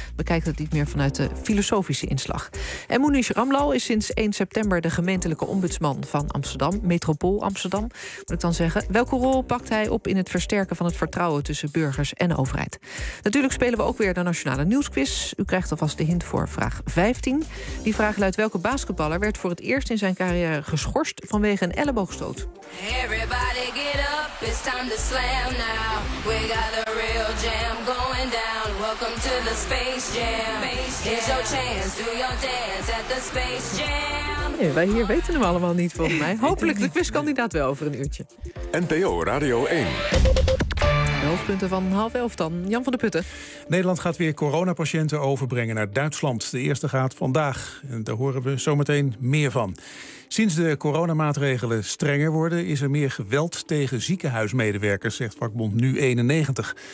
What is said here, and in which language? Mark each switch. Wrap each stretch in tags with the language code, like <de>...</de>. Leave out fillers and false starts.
<nl>We kijken het niet meer vanuit de filosofische inslag. En Munish Ramlal is sinds 1 september de gemeentelijke ombudsman van Amsterdam, metropool Amsterdam, moet ik dan zeggen. Welke rol pakt hij op in het versterken van het vertrouwen tussen burgers en overheid? Natuurlijk spelen we ook weer de nationale nieuwsquiz. U krijgt alvast de hint voor vraag 15. Die vraag luidt: welke basketballer werd voor het eerst in zijn carrière geschorst vanwege een elleboogstoot?</nl> <en>Everybody get up, it's time to slam now. We got a real jam going down. Welcome to the Space Jam. Here's your chance, do your dance at the Space Jam.</en> <nl>Nee, wij hier weten hem allemaal niet, volgens mij. Hopelijk de quizkandidaat wel over een uurtje. NPO Radio 1. De hoofdpunten van 10:30 dan. Jan van der Putten. Nederland gaat weer coronapatiënten overbrengen naar Duitsland. De eerste gaat vandaag. En daar horen we zometeen meer van. Sinds de coronamaatregelen strenger worden, is er meer geweld tegen ziekenhuismedewerkers, zegt vakbond Nu 91.</nl>